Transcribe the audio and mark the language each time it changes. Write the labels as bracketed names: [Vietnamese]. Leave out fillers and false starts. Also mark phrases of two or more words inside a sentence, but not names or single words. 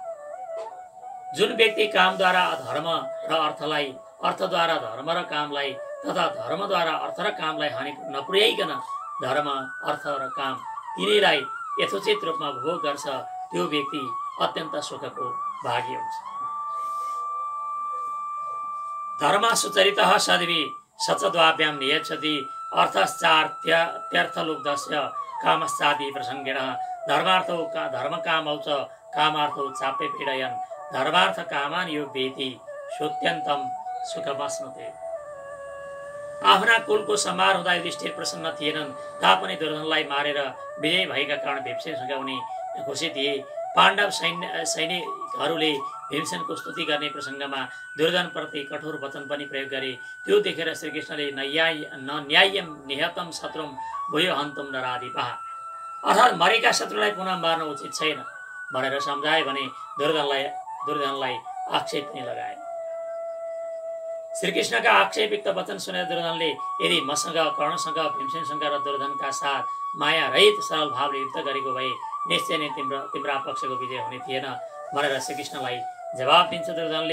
[Nepali] जुन व्यक्ति कामद्वारा धर्म र अर्थलाई, अर्थद्वारा धर्म र कामलाई तथा धर्मद्वारा अर्थ र कामलाई हानि नपुर्याइकन धर्म, अर्थ र काम तिनैलाई यथोचित रूपमा भोग गर्छ, त्यो व्यक्ति अत्यन्त सुखको भागी हुन्छ। [Sanskrit] धर्म सुचरितः सद्भि सचद्वाभ्याम नियच्छति अर्थश्चार्थलुब्धस्य कामश्चादि प्रसङ्गेण धर्मार्थौ धर्मकामौ च कामार्थौ चाप्य पीडयन् धर्मार्थ कामान यो वेति सोत्यन्तम सुखमस्नुते। [Nepali] आफ्ना कुलको सम्हार हुँदा युधिष्ठिर प्रसन्न थिएनन्, तापनि दुर्योधनलाई मारेर विजय भएका कारण भीमसेनसँग उनी खुसी थिए। पाण्डव सैनिकहरूले भीमसेनको स्तुति गर्ने प्रसङ्गमा दुर्योधनप्रति कठोर वचन पनि प्रयोग गरे। त्यो देखेर श्रीकृष्णले [Sanskrit] न्याय्यम निहतम शत्रुम भूयो हन्तुम नराधिपः, [Nepali] अर्थात् मरेका शत्रुलाई पुनः मार्न उचित छैन भनेर सम्झाए भने दुर्योधनलाई आक्षेप पनि लगाए। श्रीकृष्णका आक्षेपयुक्त वचन सुनेर दुर्योधनले यदि मसँग, कर्णसँग, भीमसेनसँग र दुर्योधनका साथ माया रहित सरल भावले युद्ध गरेको भए निश्चय नै तिम्रा पक्षको विजय हुने थिएन भनेर श्रीकृष्णलाई जवाब दिन्छ दुर्योधनले।